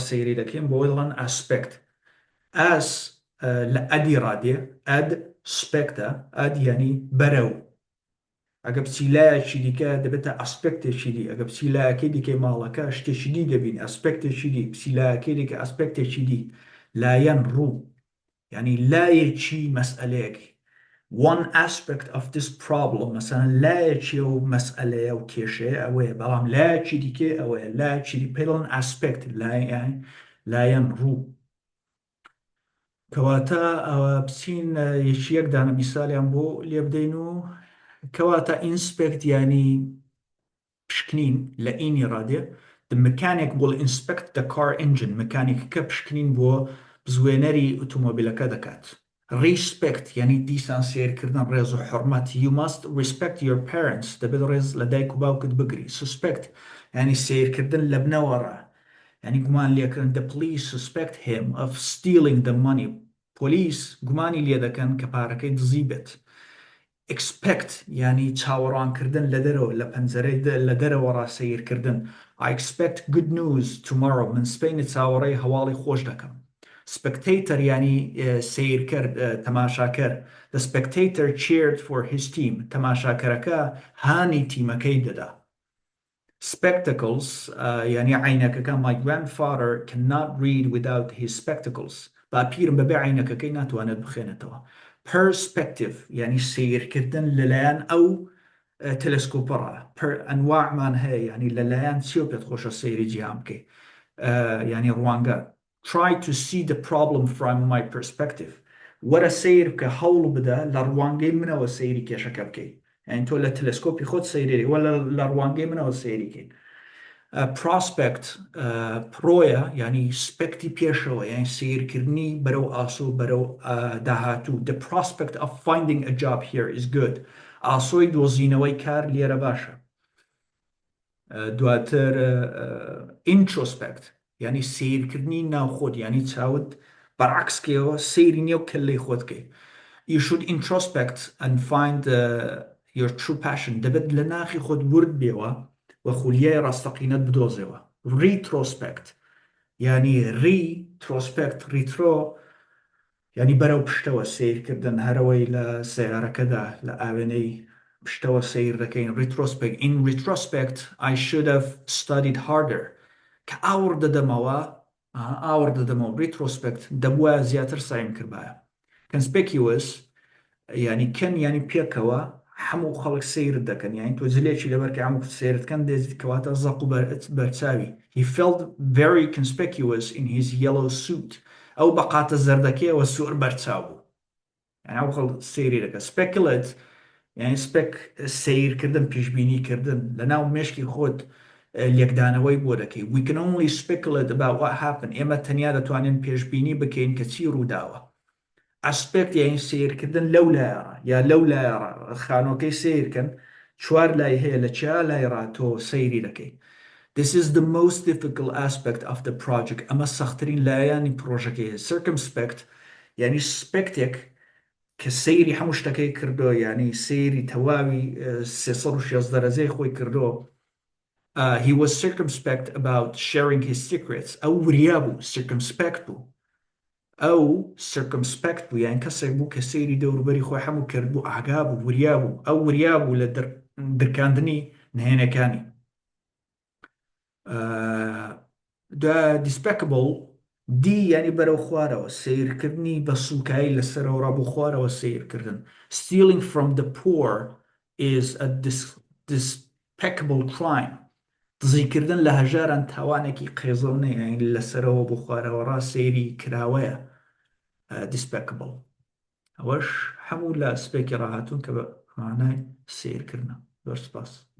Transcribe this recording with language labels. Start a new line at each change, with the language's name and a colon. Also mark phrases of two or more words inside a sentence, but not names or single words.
Central Kurdish: سەیری دەکەین بۆی دڵن ئاسپێکت ئاس لە ئەدی ڕادێ ئەد سپێکتە ئەد ینی بەرەو ئەگە بچی لایەکی دیکە دەبێتە ئەسپێکتێکی دی ئەگە بچی لایەکەی دیکەی ماڵەکە شتێکی دی دەبین ئەسپێکتێکی دی پسی لایەکەی دیکە ئەسپێکتێکی دی لایەن ڕوو ینی لایەکی مەسئلەیەکی
English: one aspect of this problem
Central Kurdish: مثلا لایەکی و مەسئلەیە و کێشەیە ئەوەیە بەڵام لایەکی دیکە ئەوەیە لایەکی دی پێڵن ئەسپێکت لایەن ڕوو کەواتە ئەوە بچین یەک دانە میسالیان بۆ لێ بدەین و کەواتە ئینسپێکت ینی پشکنین لە ئینی ڕادێ
English: the mechanic will inspect the car engine
Central Kurdish: مەکانیکەکە پشکنین بۆ بزوێنەری ئۆتۆمۆبیلەکە دەکات respect ینی دیسان سێرکردن ڕێز و حرمەت
English: you must respect your parents
Central Kurdish: دەبێت ڕێز لە دایک و باوکت بگری suspect ینی سێرکردن لە بنەوەڕە ینی گومان لێکردن
English: the police suspect him of stealing the money
Central Kurdish: پۆلیس گومانی لێ دەکەن کە پارەکەی دزی بێت expect ینی چاوەڕوانکردن لە دەرەوە لە پەنجەرەی لە دەرەوە ڕاستەیرکردن
English: I expect good news tomorrow
Central Kurdish: من سبەینە چاوەڕێی هەواڵی خۆش دەکەم spectator ینی سیرکرد تەماشاکەر
English: the spectator cheered for his team
Central Kurdish: تەماشاکەرەکە هانی تیمەکەی دەدا spectacles ینی عینەکەکە
English: my grandfather cannot read without his spectacles
Central Kurdish: باپیرم بەبێ عینەکەکەی ناتوانێت بخێنێتەوە perspective ینی سیرکردن لەلایەن ئەو تەلەسکۆپەڕە ئەنواعمان هەیە ینی لەلایەن چی و پێت خۆشە سەیری جیهان بکەی ینی ڕوانگە
English: try to see the problem from my perspective
Central Kurdish: وەرە سیر بکە هەوڵ بدە لە ڕوانگەی منەوە سەیری کێشەکە بکەیت یعنی تۆ لە تەلەسکۆپی خۆت سەیری وە لە ڕوانگەی منەوە سەیریکەین prospect پرۆیە ینی سپێکتی پێشەوە یان سیرکردنی بەرەو ئاسۆ بەرەو داهاتوو
English: the prospect of finding a job here is good
Central Kurdish: ئاسۆی دۆزینەوەی کار لێرە باشە دواتر introspect ینی سیرکردنی ناوخۆت ینی چاوت بەرعکسکەوە سەیری نێو کەلەی خۆتکەی
English: you should introspect and find your true passion
Central Kurdish: دەبێت لە ناخی خۆت ورد بێەوە و خولیای ڕاستەقینەت بدۆزێەوە retrospect ینی
English: retrospect retro
Central Kurdish: ینی بەرەو پشتەوە سیرکردن هەرەوەی لە سیارەکەدا لە ئاوێنەی پشتەوە سیر دەکەین
English: retrospect in retrospect I should have studied harder
Central Kurdish: کە ئاور دەدەمەوە retrospect دەبووە زیاتر سایم کردایە conspicuous ینی کەن ینی پێکەوە هەموو خەڵک سیرت دەکەن یانی تۆ جلێکی لەبەرکە هەموو سیرتکەن دێزیت کەواتە زەق و بەرچاوی
English: he felt very conspicuous in his yellow suit
Central Kurdish: ئەو بەقاتە زەردەکەیەوە سوور بەرچاو بوو یعنی ئەو خەڵک سیری دەکە speculate یعنی سیرکردن پیشبینیکردن لە ناو مێشکی خۆت لێکدانەوەی بۆ دەکەی
English: we can only speculate about what happened
Central Kurdish: ئێمە تەنیا دەتوانین پێشبینی بکەین کە چی ڕووداوە ئەسپێکت یعنی سیرکردن لەو لایەڕە یا لەو لایەڕە خانۆکەی سیرکەن چوار لای هەیە لە چیا لایڕا تۆ سەیری دەکەی
English: This is the most difficult aspect of the project
Central Kurdish: ئەمە سەختترین لایەنی پرۆژەکەی circumspect یعنی سپێکتێک کە سەیری هەموو شتەکەی کردو ینی سەیری تەواوی 360 دەرەجەی خۆی کردو
English: he was circumspect about sharing his secrets
Central Kurdish: ئەو وریا بوو circumspect بوو ئەو circumspect بوو یان کەسێک بوو کە سەیری دەوروبەری خۆی هەموو کرد بوو ئاگا بوو وریا بوو ئەو وریا بوو لە درکاندنی نهێنەکانی despicable دی ینی بەرەو خوارەوە سیرکردنی بە سوکایی لەسەرەوە ڕابوو خوارەوە سیرکردن
English: stealing from the poor is a despicable crime
Central Kurdish: دزیکردن لە هەژاران تاوانێکی قێزەڵنێ یان لەسەرەوە بۆ خوارەوە ڕا سەیری کراوەیە despicable ئەوەش هەموو لە سپێکی ڕاهاتوون کە بە مانای سیرکردنە زۆر سپاس